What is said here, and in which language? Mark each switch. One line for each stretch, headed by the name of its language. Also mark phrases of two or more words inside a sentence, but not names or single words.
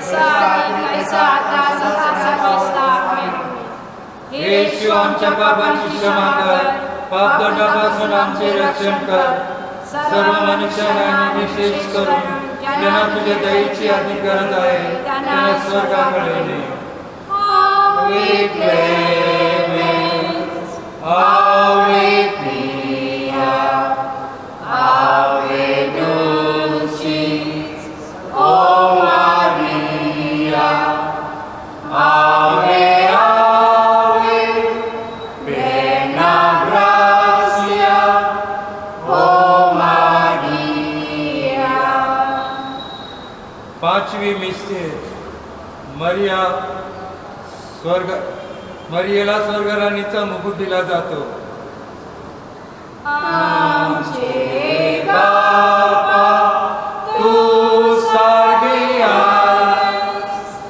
Marathi: जैसा आहे तैसा आता सदा सर्वस्था आमेन. हे येशू आमच्या पापांची क्षमा कर, पापदंडापासून आमचे रक्षण कर. सर्व मनुष्यांना विशेष करून ज्यांना तुझ्या दयेची अति गरज आहे त्यांना स्वर्गाकडे ने.
Latin: Ave clemens, Ave pia, Ave dulcis, O Maria, Ave, Ave, plena gratia, O Maria.
Marathi: पाचवी मिस्टेर मरियेला स्वर्गराणीचा मुकुट दिला जातो. आमचे बापा तू स्वर्गी आहेस,